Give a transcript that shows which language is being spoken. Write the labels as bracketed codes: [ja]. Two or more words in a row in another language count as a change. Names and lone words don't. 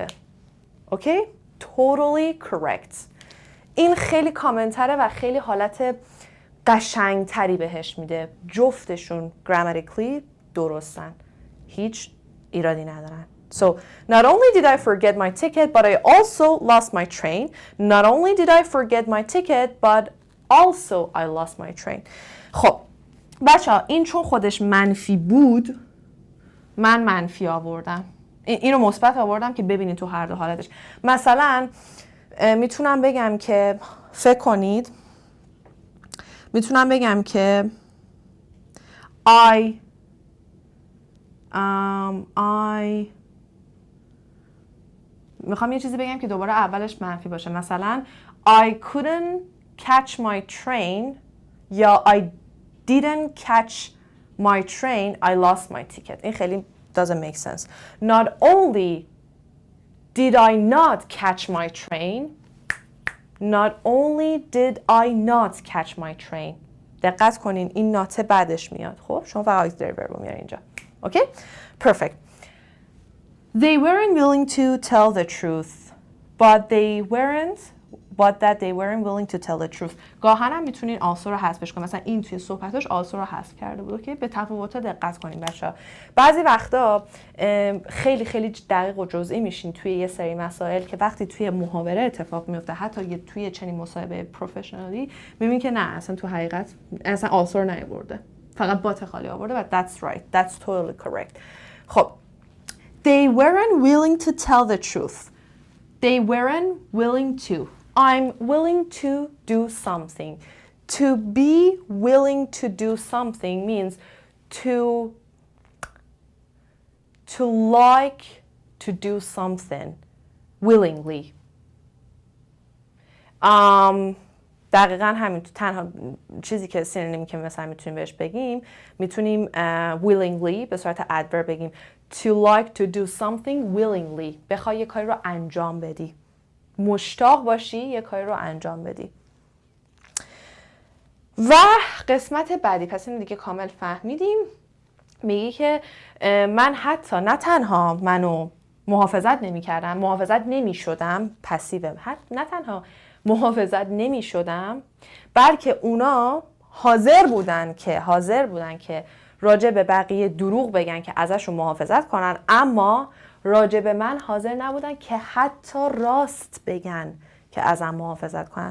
[en] اوکی؟ Totally correct. [fa] این خیلی کامنتره و خیلی حالت قشنگتری بهش میده. جفتشون grammatically درستن. هیچ ایرادی ندارن. [en] So, not only did I forget my ticket, but I also lost my train. Not only did I forget my ticket, but also I lost my train. [fa] خب بچه‌ها این چون خودش منفی بود من منفی آوردم. اینو مثبت آوردم که ببینید تو هر دو حالتش. مثلا میتونم بگم که فکر کنید میتونم بگم که I میخوام یه چیزی بگم که دوباره اولش منفی باشه. [en] مثلا I couldn't catch my train یا I didn't catch my train, I lost my ticket. [fa] این خیلی [en] doesn't make sense. Not only did I not catch my train, not only did I not catch my train. [fa] دقت کنین این ناته بعدش میاد. خب شما فقط [en] auxiliary verb [fa] رو میارین اینجا. [en] Okay? Perfect. They weren't willing to tell the truth, but that they weren't willing to tell the truth. [fa] گاهن هم میتونین also رو حذفش کنین. مثلا این توی صحبتاش also رو حذف کرده بود. که به تفاوت‌ها دقت کنین بچه‌ها. بعضی وقتا خیلی خیلی دقیق و جزئی میشین توی یه سری مسائل که وقتی توی محاوره اتفاق میفته حتی توی چنین مصاحبه پروفشنالی میبینین که نه اصلا تو حقیقت اصلا also رو نیاورده. فقط بات خالی آورده و [en] that's right. That's totally correct. خب They weren't willing to tell the truth. They weren't willing to. I'm willing to do something. To be willing to do something means to like to do something willingly. [fa] دقیقاً همین تنها چیزی که سینونیمی که مثلا میتونیم بهش بگیم میتونیم willingly به صورت adverb بگیم [en] to like to do something willingly. [fa] بخوای یه کاری رو انجام بدی مشتاق باشی یه کاری رو انجام بدی. و قسمت بعدی پس این دیگه کامل فهمیدیم. میگی که من حتی نه تنها منو محافظت نمی شدم پسیو نه تنها محافظت نمی شدم بلکه اونا حاضر بودن که راجع به بقیه دروغ بگن که ازشون محافظت کنن اما راجع به من حاضر نبودن که حتی راست بگن که ازم محافظت کنن.